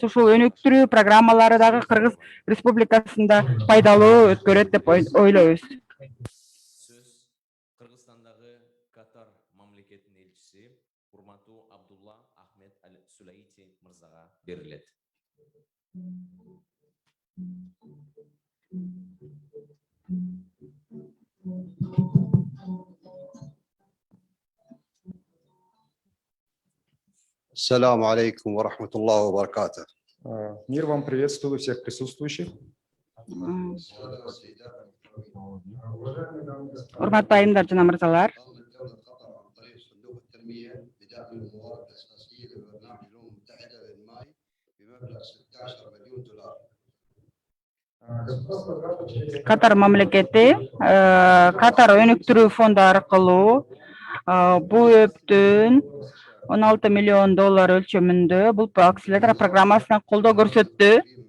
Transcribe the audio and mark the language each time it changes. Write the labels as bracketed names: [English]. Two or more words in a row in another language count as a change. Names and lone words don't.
[Kyrgyz] Ушул өнүктүрүү программалары дагы Кыргыз Республикасында пайдалуу өткөрөт деп ойлойбуз. Сөз Кыргызстандагы Катар мамлекетинин элчиси урматтуу Абдулла Ахмед Аль-Сулайти мырзага берилет. [Arabic] السلام عليكم ورحمة الله وبركاته. [Russian] Мир вам, приветствую всех присутствующих. [Kyrgyz] Урматтуу айымдар жана мырзалар, Катар мамлекети Катар өнүктүрүү фонду аркылуу бул ООПтун $16 миллион өлчөмүндө бул акселератор программасына колдоо көрсөттү.